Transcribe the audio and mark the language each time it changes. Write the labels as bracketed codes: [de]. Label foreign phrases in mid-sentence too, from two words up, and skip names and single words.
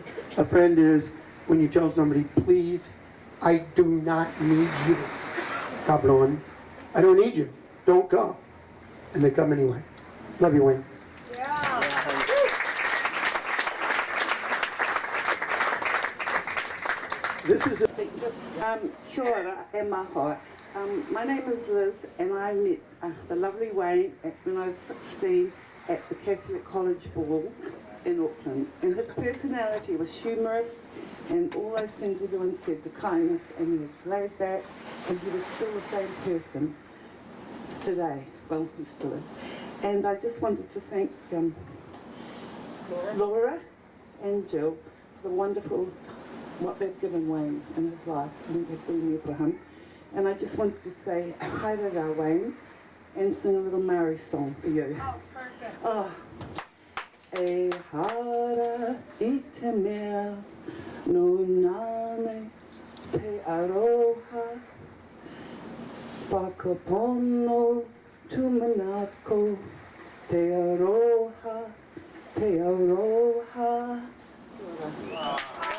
[en] A friend is when you tell somebody, please, I do not need you. Cabron. I don't need you. Don't come. And they come anyway. Love you, Wayne. This is a [mi] Kia ora e maho. [en] My name is Liz, and I met the lovely Wayne when I was 16 at the Catholic College Ball in Auckland. And his personality was humorous, and all those things everyone said, the kindness, and he was laid back, and he was still the same person today. Well, he still is. And I just wanted to thank Laura and Jill for the wonderful what they've given Wayne in his life, and they've been there for him. And I just wanted to say hi to our Wayne and sing a little Maori song for you. Oh, perfect. Oh. [mi] E hara I te mea, no nane te aroha, whakapono tumanako, te aroha, te aroha.